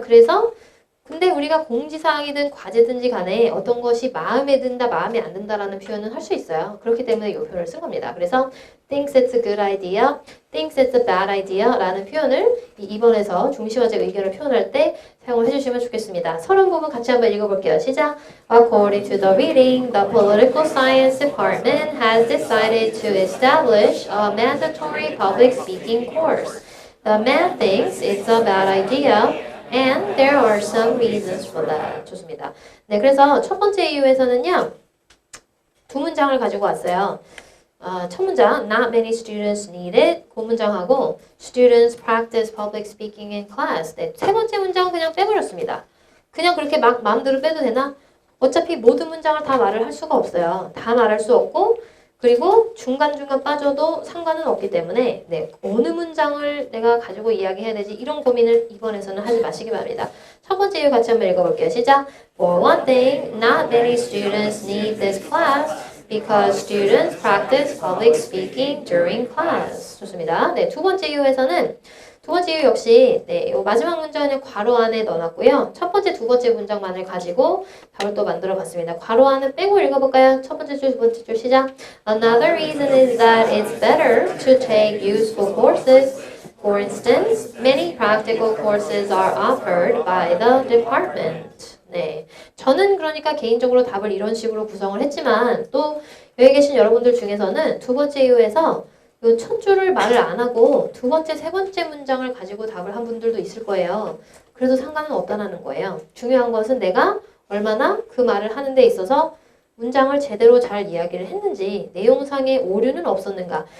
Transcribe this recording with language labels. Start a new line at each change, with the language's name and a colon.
Korean: 그래서 근데 우리가 공지사항이든 과제든지 간에 어떤 것이 마음에 든다, 마음에 안 든다라는 표현은 할 수 있어요. 그렇기 때문에 이 표현을 쓴 겁니다. 그래서
English: thinks it's a good idea, thinks it's a bad idea
Korean: 라는 표현을 이 2번에서 중시화제 의견을 표현할 때 사용을 해주시면 좋겠습니다. 서론 부분 같이 한번 읽어볼게요. 시작!
English: According to the reading, the Political Science Department has decided to establish a mandatory public speaking course. The man thinks it's a bad idea. And there are some reasons for that.
Korean: 좋습니다. 네, 그래서 첫 번째 이유에서는요, 두 문장을 가지고 왔어요. 첫 문장,
English: not many students need it.
Korean: 그 문장하고
English: students practice public speaking in class.
Korean: 네, 세 번째 문장은 그냥 빼버렸습니다. 그냥 그렇게 막 마음대로 빼도 되나? 어차피 모든 문장을 다 말을 할 수가 없어요. 다 말할 수 없고, 그리고 중간중간 빠져도 상관은 없기 때문에 네, 어느 문장을 내가 가지고 이야기해야 되지 이런 고민을 이번에서는 하지 마시기 바랍니다. 첫 번째 이유 같이 한번 읽어볼게요. 시작!
English: For one thing, not many students need this class because students practice public speaking during class.
Korean: 좋습니다. 네, 두 번째 이유에서는 두 번째 이유 역시 네, 요 마지막 문장은 괄호 안에 넣어놨고요. 첫 번째, 두 번째 문장만을 가지고 답을 또 만들어 봤습니다. 괄호 안은 빼고 읽어볼까요? 첫 번째 줄, 두 번째 줄 시작.
English: Another reason is that it's better to take useful courses. For instance, many practical courses are offered by the department.
Korean: 네, 저는 그러니까 개인적으로 답을 이런 식으로 구성을 했지만 또 여기 계신 여러분들 중에서는 두 번째 이유에서 요 첫 줄을 말을 안 하고 두 번째, 세 번째 문장을 가지고 답을 한 분들도 있을 거예요. 그래도 상관은 없다는 거예요. 중요한 것은 내가 얼마나 그 말을 하는 데 있어서 문장을 제대로 잘 이야기를 했는지, 내용상의 오류는 없었는가.